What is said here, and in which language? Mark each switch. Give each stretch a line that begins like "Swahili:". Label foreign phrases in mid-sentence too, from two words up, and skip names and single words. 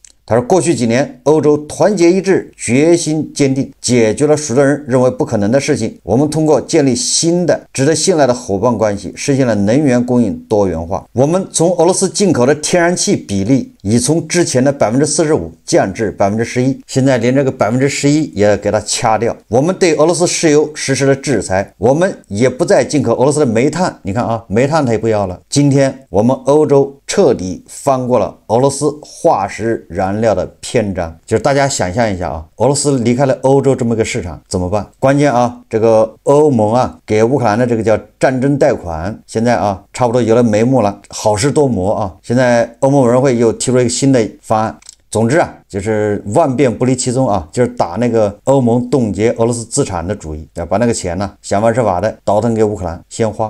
Chinese: 他說，過去幾年，歐洲團結一致，決心堅定，解決了許多人認為不可能的事情。我們通過建立新的、值得信賴的夥伴關係，實現了能源供應多元化。我們從俄羅斯進口的天然氣比例已從之前的45%降至11%，現在連這個11% 也給它掐掉。我們對俄羅斯石油實施了制裁，我們也不再進口俄羅斯的煤炭。你看煤炭它也不要了。今天我們歐洲徹底翻過了俄羅斯化石燃料的篇章。就是大家想象一下俄羅斯離開了歐洲這麼個市場怎麼辦？關鍵這個歐盟給烏克蘭的這個叫戰爭貸款，現在差不多有了眉目了，好事多磨現在歐盟委員會又提出一個新的方案。总之就是萬變不離其宗就是打那個歐盟凍結俄羅斯資產的主意，要把那個錢想方設法的倒騰給烏克蘭先花。